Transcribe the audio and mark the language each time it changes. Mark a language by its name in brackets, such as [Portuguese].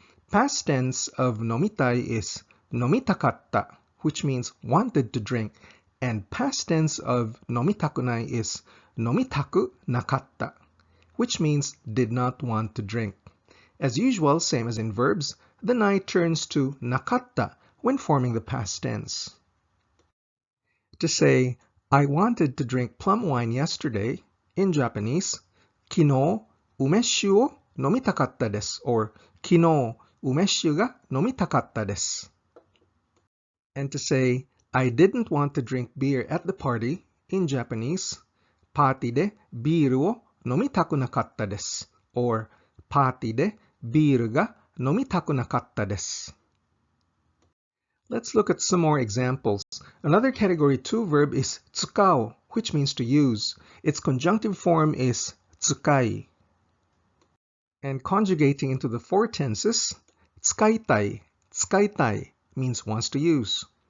[English] Past tense of nomitai is nomitakatta, which means wanted to drink. And past tense of nomitakunai is nomitaku nakatta, which means did not want to drink. As usual, same as in verbs, the nai turns to nakatta when forming the past tense. To say, I wanted to drink plum wine yesterday, in Japanese, [Japanese] 昨日、梅酒を飲みたかったです [English] or [Japanese] 昨日、梅酒が飲みたかったです。 [English] And to say, I didn't want to drink beer at the party, in Japanese, [Japanese] パーティーでビールを飲みたくなかったです [English] or [Japanese] パーティーでビールが飲みたくなかったです。 [English] Let's look at some more examples. Another category 2 verb is 使う, which means to use. Its conjunctive form is 使い. And conjugating into the four tenses, 使いたいmeans wants to use.